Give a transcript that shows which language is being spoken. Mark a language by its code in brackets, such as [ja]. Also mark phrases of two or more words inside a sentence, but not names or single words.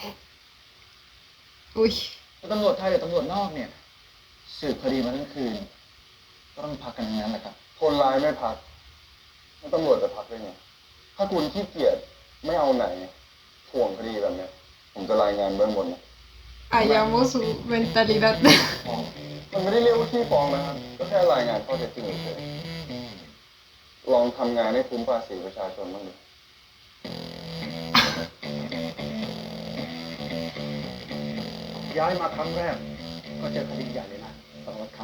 [es] Uy, [th] แล้วตำรวจไทยหรือตำรวจนอกเนี่ย สืบคดีมาทั้งคืน ก็ต้องพักกันทั้งนั้นแหละครับ คนร้ายไม่พักแล้วตำรวจจะพักได้ไง ถ้าคุณขี้เกียจไม่เอาไหนถ่วงคดีแบบเนี้ย ผมจะรายงานเบื้องบนนะ [es] hallamos su mentalidad. [th] มันไม่ได้เรียกว่าขี้ฟ้องนะครับ ก็แค่รายงานข้อเท็จจริงเฉยๆลองทำงานให้คุ้มภาษีประชาชนบ้างดิ ย้ายมาครั้งแรก ก็เจอคดีใหญ่เลยนะสารวัตรครั้ง